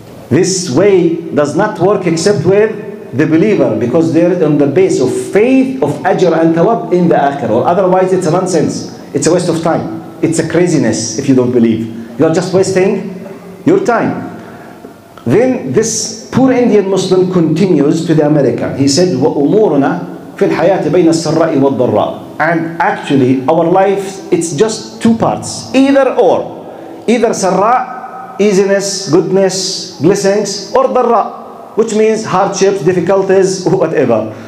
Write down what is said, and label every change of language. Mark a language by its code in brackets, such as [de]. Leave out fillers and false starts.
[en] This way does not work except with the believer because they're on the base of faith, of ajr and thawab in the akhirah. Or otherwise it's a nonsense. It's a waste of time. It's a craziness if you don't believe. You are just wasting your time. Then this poor Indian Muslim continues to the American. [ar] He said, وَأُمُورُنَا فِي الْحَيَاةِ بَيْنَ السَّرَّاءِ وَالضَّرَّاءِ. [en] And actually, our life, it's just two parts. Either or. Either sarra, easiness, goodness, blessings, or darra, which means hardships, difficulties, whatever.